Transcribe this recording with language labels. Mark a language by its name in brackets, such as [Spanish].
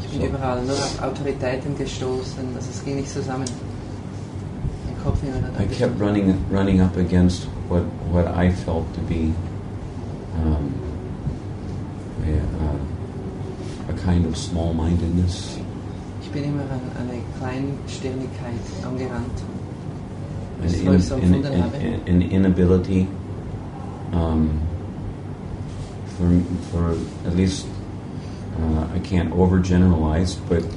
[German] Ich bin überall nur auf Autoritäten gestoßen, also es ging nicht zusammen. Mein Kopf immer [English] I kept running up against what I felt to be a kind of small-mindedness. [German] Ich bin immer an eine Kleinstirnigkeit angerannt. [English] An inability for at least I can't overgeneralize, but